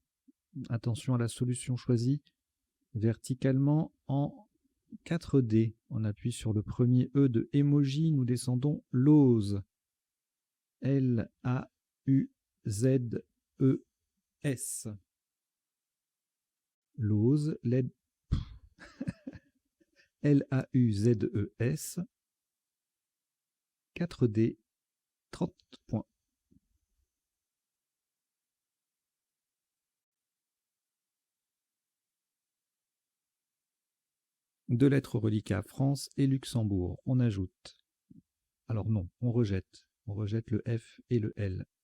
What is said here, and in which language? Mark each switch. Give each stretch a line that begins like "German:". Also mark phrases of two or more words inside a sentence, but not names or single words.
French: Attention à la solution choisie verticalement en 4D. On appuie sur le premier E de emoji. Nous descendons Lose. L-A-U-Z-E-S. Lose. L-A-U-Z-E-S. 4D. 30 points. Deux lettres reliquat France et Luxembourg. On ajoute. Alors non, on rejette. On rejette le F et le L.